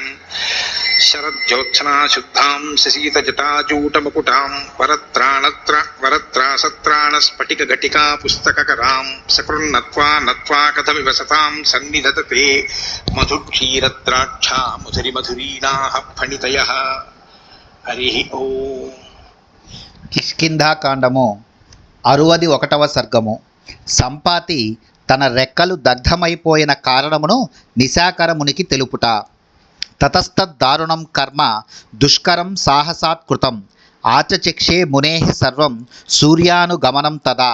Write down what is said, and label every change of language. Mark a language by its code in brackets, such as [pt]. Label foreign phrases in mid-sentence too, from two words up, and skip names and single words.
[sa] शरज्योत्सना शुद्धां शशीतजटाजूटमुकुटां वरत्रासत्राणस्फटिकघटिका पुस्तककरां सकृन्नत्वा नत्वा कथमिव सतां सन्निधत्ते मधुक्षीरद्राक्षा मधुरिमधुरीणाः फणितयः। हरि ओम्। [te] కిష్కింధాకాండము 61వ సర్గము. సంపాతి తన రెక్కలు దగ్ధమైపోయిన కారణమును నిశాకరమునికి తెలుపుట. [sa] తతస్తద్దారుణం కర్మ దుష్కరం సాహసాత్ కృతం ఆచచక్షే మునేః సర్వం సూర్యానుగమనం తదా.